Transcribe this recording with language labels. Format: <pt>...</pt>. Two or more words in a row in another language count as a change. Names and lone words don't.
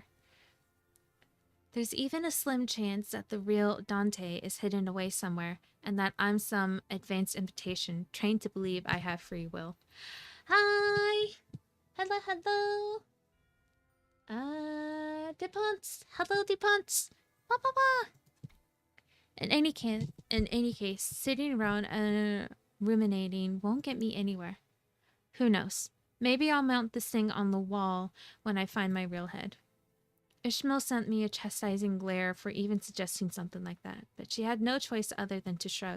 <en>There's even a slim chance that the real Dante is hidden away somewhere, and that I'm some advanced imitation, trained to believe I have free will. Hi! Hello, hello! Depons! Hello, Depons! Ba ba ba! In any case, sitting around and ruminating won't get me anywhere. Who knows? Maybe I'll mount this thing on the wall when I find my real head. Ishmael sent me a chastising glare for even suggesting something like that, but she had no choice other than to shrug.</en>